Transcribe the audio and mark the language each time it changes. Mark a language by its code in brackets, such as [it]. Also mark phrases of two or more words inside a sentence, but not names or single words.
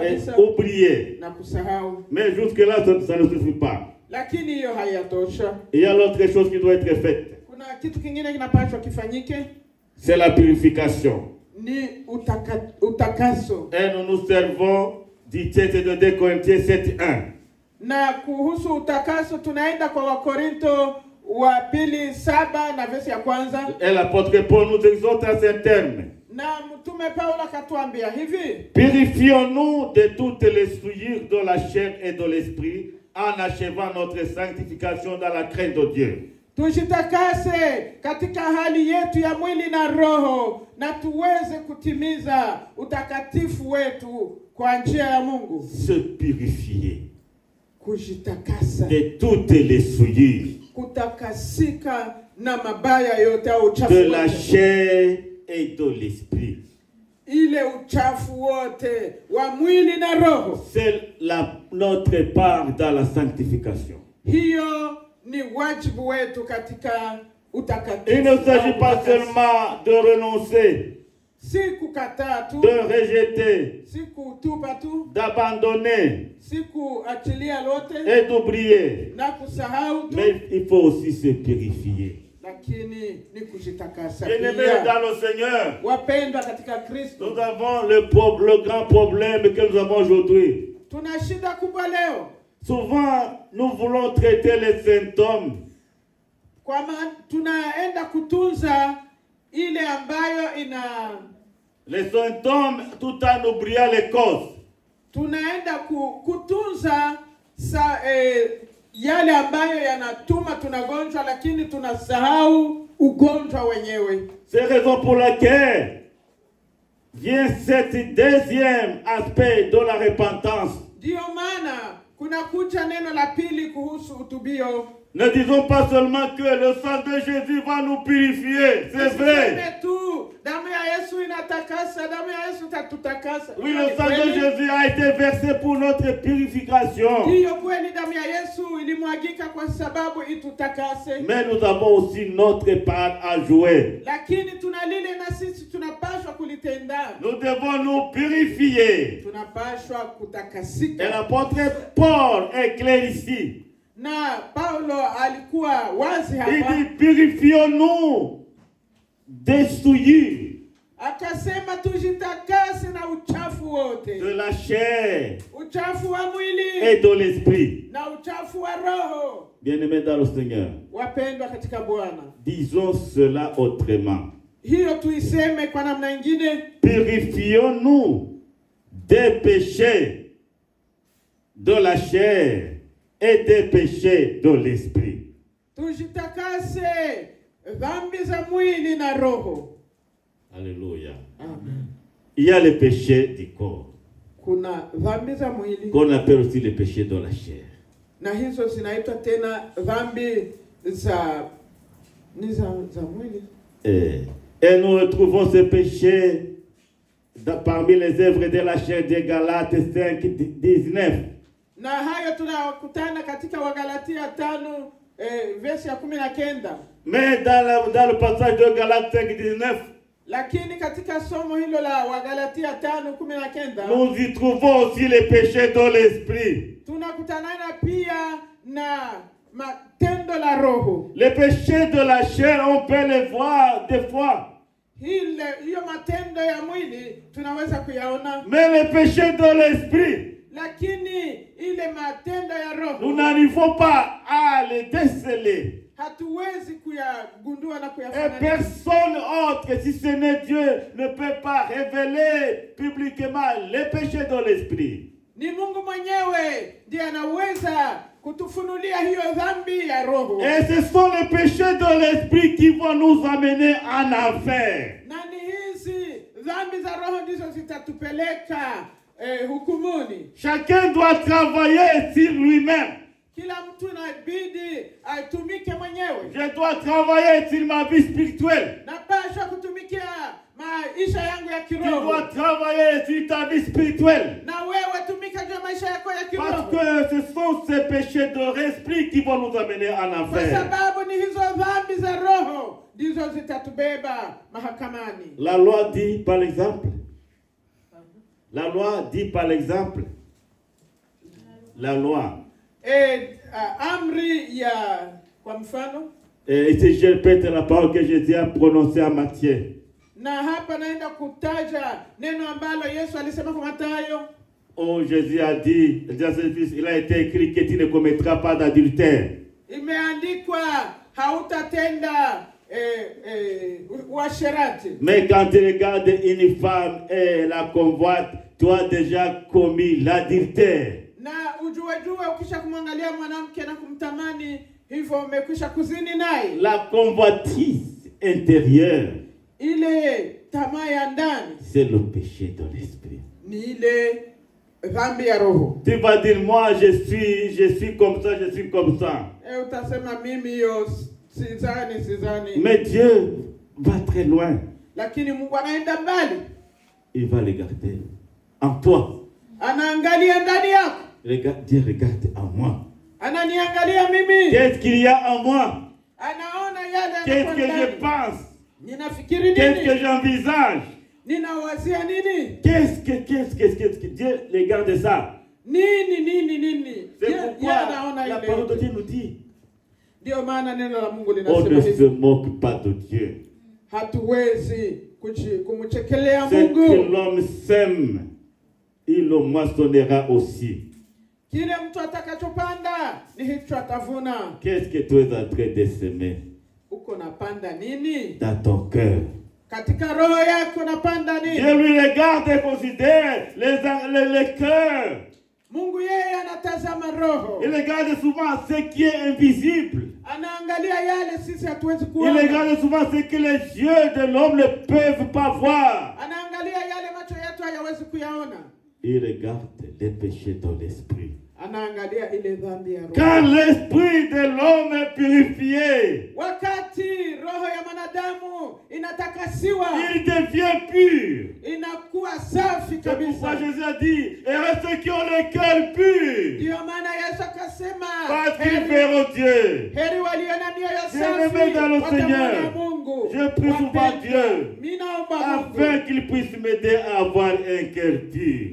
[sw] kabisa [fr] oublier. [sw] na kusahau. [fr] Mais jusque-là, ça ne suffit pas. [sw] Lakini hiyo hayatosha. [fr] Il y a l'autre chose qui doit être faite. [sw] Kuna kitu kingine kinapaswa kifanyike, [fr] C'est la purification. [sw] ni utakaso. [fr] Et nous nous servons du texte de 2 Corinthiens 7:1. [sw] Na kuhusu utakaso tunaenda kwa Wakorinto wa pili 7 na verse ya kwanza. [fr] Et l'apôtre Paul nous exhorte à ces termes. [sw] Na mtume Paulo akatuambia hivi: [fr] Purifions-nous de toutes les souillures de la chair et de l'esprit, en achevant notre sanctification dans la crainte de Dieu. [sw] Tujitakase katika hali yetu ya mwili na roho, na tuweze kutimiza utakatifu wetu kwa njia ya Mungu. [fr] Se purifier [sw] Kujitakasa, [fr] de toutes les souillures [sw] kutakasika na mabaya yote au uchafu [fr] de la [sw] wote. [fr] chair et de l'esprit. [sw] Ile uchafu wote wa mwili na roho. [fr] C'est notre part dans la sanctification. [sw] Hiyo ni wajibu wetu katika utakatifu. [fr] Il ne s'agit pas seulement de renoncer, [sw] si kukataa tu, [fr] de rejeter, [sw] si kutupa tu, [fr] d'abandonner [sw] si kuachilia lote [fr] et d'oublier. [sw] na kusahau tu, [fr] Mais il faut aussi se purifier. [sw] lakini ni kujitakasa. [fr] Bien-aimés dans le Seigneur, [sw] Wapendwa katika Kristo, [fr] nous avons le grand problème que nous avons aujourd'hui. [sw] tuna shida kubwa leo. [fr] Souvent, nous voulons traiter les symptômes. [sw] Kwa maana tunaenda kutunza ile ambayo ina [fr] Les symptômes tout en oubliant les causes. [sw] tunaenda kutunza yale ambayo yanatuma tunagonjwa, lakini tunasahau ugonjwa wenyewe. [fr] C'est la raison pour laquelle vient cet deuxième aspect de la repentance. [sw] Ndiyo maana kuna kuja neno la pili kuhusu utubio. [fr] Ne disons pas seulement que le sang de Jésus va nous purifier, c'est vrai. Oui, le sang de Jésus a été versé pour notre purification. Mais nous avons aussi notre part à jouer. Nous devons nous purifier. Et l'apôtre Paul est clair ici. [sw] Na Paulo alikuwa wazi hapa. [fr] Il dit purifions-nous des souillures. [sw] Akasema tujitakase na uchafu wote. [fr] De la chair. [sw] Uchafu wa mwili. [fr] Et de l'esprit. [sw] Na uchafu wa roho. [fr] Bien-aimés dans le Seigneur. [sw] Wapendwa katika Bwana. [fr] Disons cela autrement. [sw] Hiyo tuiseme kwa namna nyingine. [fr] Purifions-nous des péchés de la chair et des péchés de l'esprit. [sw] Tujitakase dhambi za mwili na roho. [fr] Alléluia. [sw] Amen. [fr] Il y a les péchés du corps. [sw] Kuna dhambi za mwili. [fr] Qu'on appelle aussi les péchés de la chair. [sw] Na hizo zinaitwa tena dhambi za mwili. [fr] Et nous retrouvons ces péchés parmi les œuvres de la chair de Galates 5:19. [sw] Na hayo tunakutana katika Wagalatia 5 verse ya 19. [fr] Mais dans le passage de Galates 5:19, [sw] lakini katika somo hilo la Wagalatia 5:19, [fr] nous y trouvons aussi les péchés de l'esprit. [sw] Tunakutana pia na matendo la roho. [fr] Les péchés de la chair, on peut les voir des fois. [sw] Hiyo matendo ya mwili tunaweza kuyaona. [fr] Mais les péchés de l'esprit, [sw] lakini ile matendo ya roho, [fr] nous n'arrivons pas à les déceler. [sw] Hatuwezi kuyagundua na [fr] Et [sw] kuyafahamu. [fr] personne autre, si ce n'est Dieu, ne peut pas révéler publiquement les péchés de l'esprit. [sw] Ni Mungu mwenyewe ndiye anaweza kutufunulia hiyo dhambi ya roho. [fr] Et ce sont les péchés de l'esprit qui vont nous amener en enfer. [sw] Na ni hizi dhambi za roho ndizo zitatupeleka hukumuni. [fr] Chacun doit travailler sur lui-même. [sw] Kila mtu inabidi atumike mwenyewe. [fr] Je dois travailler sur ma vie spirituelle. [sw] Napaswa kutumikia maisha yangu ya [fr] Tu [sw] kiroho. [fr] dois travailler sur ta vie spirituelle. [sw] Na wewe tumika juu ya maisha yako ya kiroho. [fr] Parce que ce sont ces péchés de l'esprit qui vont nous amener en [sw] Kwa [fr] enfer. [sw] sababu ni hizo dhambi za roho ndizo zitatubeba mahakamani. [fr] La loi dit par exemple. La loi dit par exemple. La loi. [sw] Amri ya kwa mfano. [fr] Et si je répète la parole que Jésus a prononcée à Matthieu. [sw] Na hapa naenda kutaja neno ambalo Yesu alisema kwa Mathayo. [fr] Oh, Jésus a dit, il a été écrit que tu ne commettras pas d'adultère. [sw] Imeandikwa hautatenda uasherati. [fr] Mais quand tu regardes une femme et la convoite, tu as déjà commis l'adultère. [sw] Na ujue ukisha kumwangalia mwanamke na kumtamani hivyo umekwisha kuzini naye. [fr] La convoitise intérieure, [sw] Ile tamaa ya ndani, [fr] c'est le péché de l'esprit. [sw] ni ile dhambi ya roho. [fr] Tu vas dire, moi je suis comme ça, je suis comme ça. [sw] Utasema mimi hiyo sidhani. [fr] Mais Dieu va très loin. [sw] Lakini Mungu anaenda mbali. [fr] Il va regarder en toi. [sw] Anaangalia ndani yako. [fr] Dieu regarde en moi. [sw] Ananiangalia mimi. [fr] Qu'est-ce qu'il y a en moi? [sw] Anaona yale [fr] Qu'est-ce que [sw] ndani. [fr] je pense? [sw] Ninafikiri [fr] Qu'est-ce que [sw] nini? [fr] j'envisage? [sw] Ninawazia nini? [fr] Qu'est-ce que Dieu regarde ça? [sw] Nini? [fr] C'est [sw] Yeye [fr] pourquoi [sw] anaona [fr] la [sw] ile. [fr] parole de Dieu nous dit, [sw] Ndio maana neno la Mungu [fr] on [sw] linasema [fr] ne se [sw] hivi. [fr] moque pas de Dieu. [sw] Hatuwezi kumchekelea [fr] Ce que [sw] Mungu. [fr] l'homme sème, il le moissonnera aussi. [sw] Kile mtu atakachopanda ni hicho atavuna. [fr] Qu'est-ce que tu es en train de semer [sw] Uko napanda nini? [fr] dans ton cœur? [sw] Katika roho yako napanda nini? [fr] Dieu lui regarde et considère les cœurs. [sw] Mungu yeye anatazama roho. [fr] Il regarde souvent ce qui est invisible. [sw] Anaangalia yale sisi hatuwezi [fr] Il [sw] kuona. [fr] regarde souvent ce que les yeux de l'homme ne peuvent pas voir. [sw] Anaangalia yale macho yetu hayawezi kuyaona. [fr] Il regarde les péchés de l'esprit. [sw] Anaangalia ile dhambi ya roho. [fr] Quand l'esprit de l'homme est purifié, [sw] Wakati roho ya mwanadamu inatakasiwa, [fr] il devient pur. [sw] inakuwa safi [fr] C'est pourquoi [sw] kabisa. [fr] Jésus a dit, et ceux qui ont le cœur pur, [sw] Ndio maana Yesu akasema, [fr] parce qu'ils verront Dieu. [sw] heri walio na mioyo [fr] Bien-aimé [sw] safi [fr] dans le [sw] watamwona [fr] Seigneur, [sw] Mungu. [fr] je prie souvent [sw] Wapendwa, [fr] Dieu, [sw] mimi naomba Mungu [fr] afin qu'il puisse m'aider à avoir un cœur pur.